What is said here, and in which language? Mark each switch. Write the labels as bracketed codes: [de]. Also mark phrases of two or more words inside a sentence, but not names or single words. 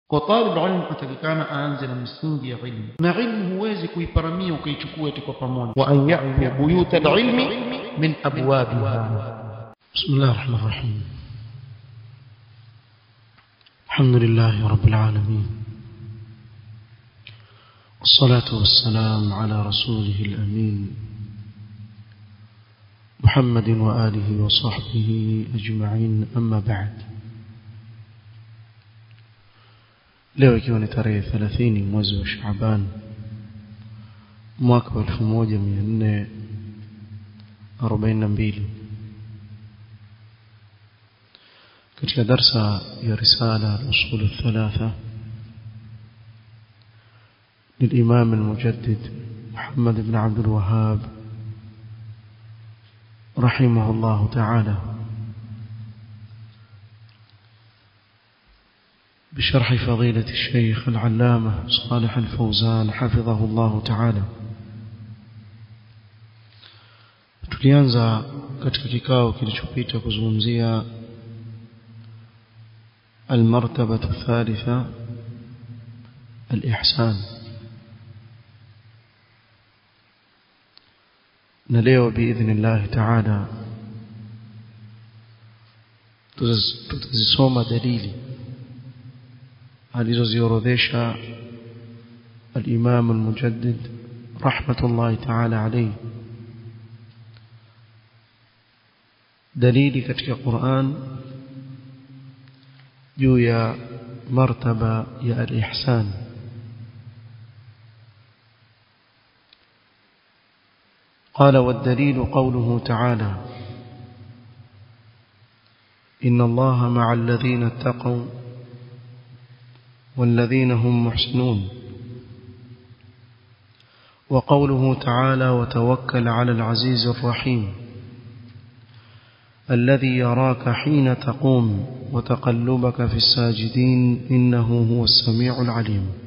[sw] Kwa talib ilmu atakikana aanze na msingi ya ilmu, na ilmu huwezi kuiparamia ukaichukua eti kwa pamoja. [ar] وأن يأتوا بيوت العلم من أبوابها. بسم الله الرحمن الرحيم. الحمد لله رب العالمين. والصلاة والسلام على رسوله الأمين محمد وآله وصحبه أجمعين. أما بعد. [sw] leo ikiwa ni tarehe 30 mwezi wa Shaaban mwaka wa 1442 katika darsa ya [ar] رسالة الأصول الثلاثة للإمام المجدد محمد بن عبد الوهاب رحمه الله تعالى بشرح فضيلة الشيخ العلامة صالح الفوزان حفظه الله تعالى. [sw] tulianza katika kikao kilichopita kuzungumzia [ar] المرتبة الثالثة الإحسان, [sw] na leo [ar] باذن الله تعالى [sw] tutazisoma dalili alizoziorodhesha [ar] الإمام المجدد رحمة الله تعالى عليه, [sw] dalili katika Qur'an juu ya martaba ya al-ihsan. [ar] قال والدليل قوله تعالى إن الله مع الذين اتقوا والذين هم محسنون, وقوله تعالى وتوكل على العزيز الرحيم الذي يراك حين تقوم وتقلبك في الساجدين إنه هو السميع العليم.